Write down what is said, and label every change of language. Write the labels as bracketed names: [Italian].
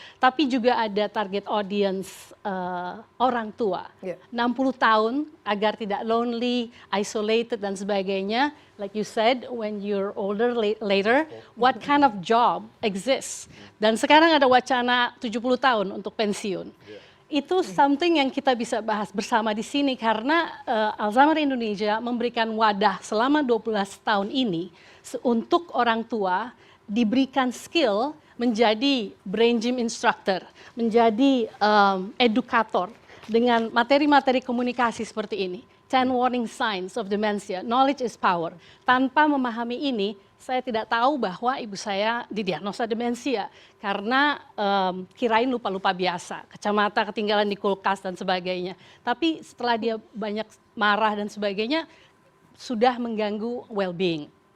[Indonesian] Tapi juga ada target audience orang tua, 60 tahun agar tidak lonely, isolated dan sebagainya. [English] Like you said, when you're older later, what kind of job exists? [Indonesian] Dan sekarang ada wacana 70 tahun untuk pensiun. Itu something yang kita bisa bahas bersama di sini karena Alzheimer Indonesia memberikan wadah selama 12 tahun ini untuk orang tua diberikan skill menjadi brain gym instructor, menjadi edukator dengan materi-materi komunikasi seperti ini. [English] 10 warning signs of dementia, knowledge is power. [Indonesian] Tanpa memahami ini, saya tidak tahu bahwa ibu saya didiagnosa demensia karena kirain lupa-lupa biasa, kacamata ketinggalan di kulkas dan sebagainya. Tapi setelah dia banyak marah dan sebagainya, sudah mengganggu well-being.